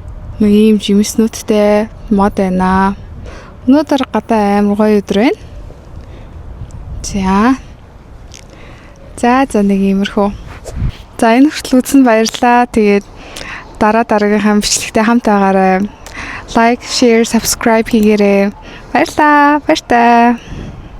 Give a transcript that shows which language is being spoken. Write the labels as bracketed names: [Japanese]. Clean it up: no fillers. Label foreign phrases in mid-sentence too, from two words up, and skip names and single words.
[Mongolian] Нэг ийм жимснүүдтэй мод байна. Өнөөдөр гадаа амар гоё өдөр байна. За нэг иймэрхүү. За энэ хүртэл үзсэнд баярлалаа. Тэгээд дараагийнхаа бичлэгтээ хамт байгаарай. [English] Like, share, subscribe [Mongolian] хийгээрэй. Баярлалаа.